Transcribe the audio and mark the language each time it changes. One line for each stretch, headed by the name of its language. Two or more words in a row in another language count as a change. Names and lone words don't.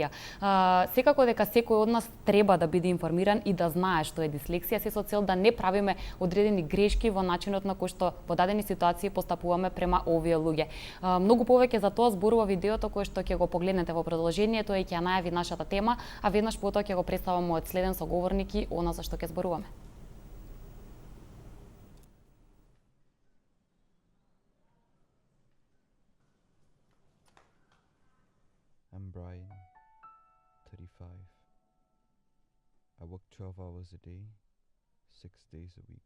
Macedonian: Секако дека секој од нас треба да биде информиран и да знае што е дислексија, се со цел да не правиме одредени грешки во начинот на кој што во дадени ситуации постапуваме према овие луѓе. Многу повеќе за тоа зборува видеото кое што ќе го погледнете во продолжението и ќе ја најави нашата тема, а веднаш потоа ќе го представам мојот следен соговорник и она за што ќе зборуваме.
English: I'm Brian, 35. I work 12 hours a day, 6 days a week.